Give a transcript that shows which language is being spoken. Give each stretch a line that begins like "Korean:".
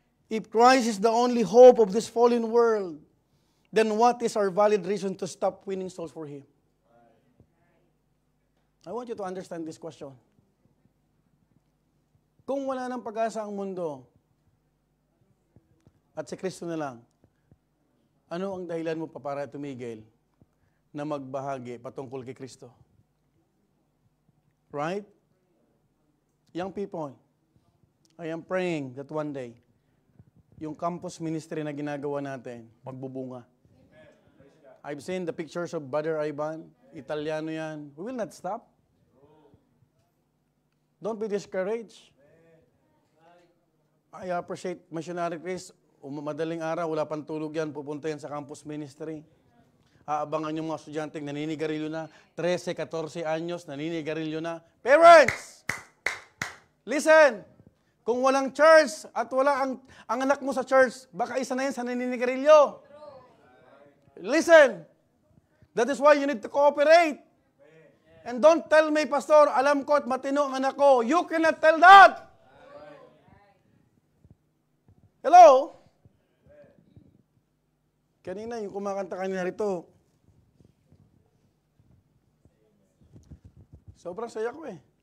English: If Christ is the only hope of this fallen world, then what is our valid reason to stop winning souls for Him? I want you to understand this question.
Filipino: Kung wala ng pag-asa ang mundo, at si Kristo na lang, ano ang dahilan mo pa para tumigil na magbahagi patungkol kay Kristo?
English: Right? Young people, I am praying that one day,
Filipino: yung campus ministry na ginagawa natin, magbubunga.
English: I've seen the pictures of Brother Ivan,
Filipino: Italiano yan.
English: We will not stop. Don't be discouraged. I appreciate Missionary Chris.
Filipino: Madaling araw, wala pang tulog yan, pupunta yan sa campus ministry. Aabangan yung mga estudyanteng naninigarilyo na, 13, 14 anyos, naninigarilyo na.
English: Parents! Listen!
Filipino: Kung walang church at wala ang anak mo sa church, baka isa na yan sa naninigarilyo.
English: Listen! That is why you need to cooperate. And don't tell me, Pastor,
Filipino: alam ko at matino ang anak ko.
English: You cannot tell that! Hello?
Filipino: Kanina, yung kumakanta kanina rito, sobrang saya ko eh.